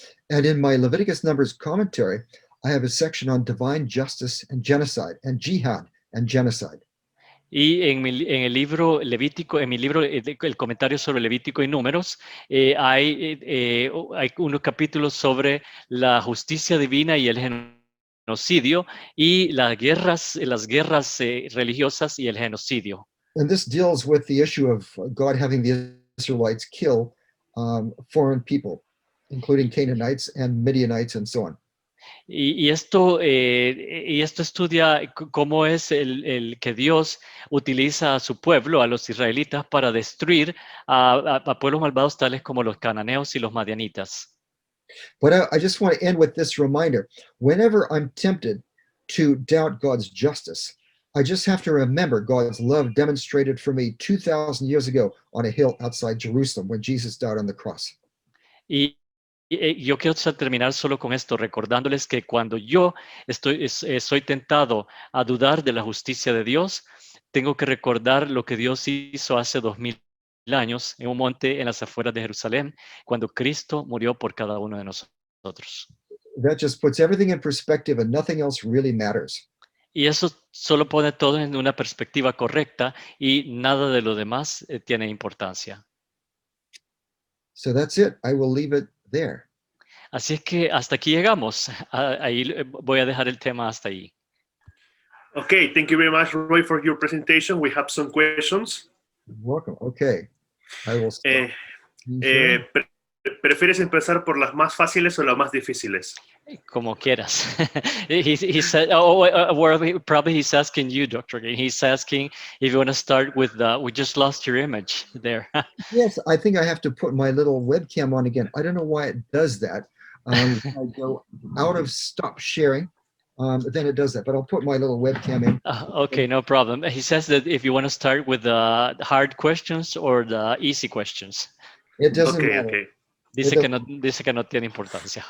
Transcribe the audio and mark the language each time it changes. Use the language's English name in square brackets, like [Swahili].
[English] And in my Leviticus Numbers commentary, I have a section on divine justice and genocide, and jihad and genocide. [Spanish] Y en el libro Levítico, en mi libro, el comentario sobre Levítico y Números, hay unos capítulos sobre la justicia divina y el genocidio y las guerras religiosas y el genocidio. [English] And this deals with the issue of God having the Israelites kill foreign people, including Canaanites and Midianites and so on. [Spanish] Y esto estudia cómo es el que Dios utiliza a su pueblo, a los israelitas, para destruir a pueblos malvados tales como los cananeos y los madianitas. [English] But I just want to end with this reminder. Whenever I'm tempted to doubt God's justice, I just have to remember God's love demonstrated for me 2,000 years ago on a hill outside Jerusalem when Jesus died on the cross. [Spanish] Y yo quiero terminar solo con esto, recordándoles que cuando yo soy tentado a dudar de la justicia de Dios, tengo que recordar lo que Dios hizo hace 2000 años en un monte en las afueras de Jerusalén, cuando Cristo murió por cada uno de nosotros. [English] That just puts everything in perspective and nothing else really matters. [Spanish] Y eso solo pone todo en una perspectiva correcta y nada de lo demás tiene importancia. [English] So that's it. I will leave it there. [Spanish] Así es que hasta aquí llegamos. Ahí voy a dejar el tema hasta ahí. [English] Okay, thank you very much, Roy, for your presentation. We have some questions. Welcome. Okay. I will start. [Spanish] ¿Prefieres empezar por las más fáciles o las más difíciles? Como quieras. [English] he said, probably he's asking you, Dr. Gay. He's asking if you want to start with we just lost your image there. Yes, I think I have to put my little webcam on again. I don't know why it does that. I go out of stop sharing, then it does that. But I'll put my little webcam in. Okay, no problem. He says that if you want to start with the hard questions or the easy questions. It doesn't Okay, matter. okay. [Spanish] Dice que no tiene importancia.